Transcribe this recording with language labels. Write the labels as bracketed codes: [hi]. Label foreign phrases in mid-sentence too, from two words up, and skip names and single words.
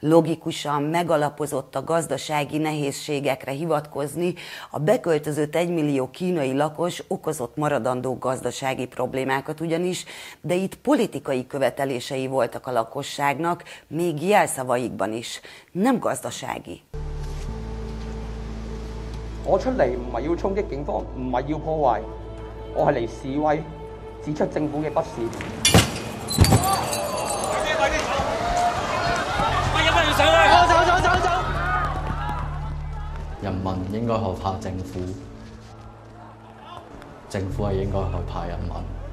[hu] logikusan, megalapozott a gazdasági nehézségekre hivatkozni, a beköltözött 1 millió kínai lakos okozott maradandó gazdasági problémákat ugyanis, de itt politikai követelései voltak a lakosságnak, még jelszavaikban is, nem gazdasági. [yue] 我出嚟唔係要衝擊警方，唔係要破壞，我係嚟示威，指出政府嘅不是。走！人民應該害怕政府，政府係應該害怕人民。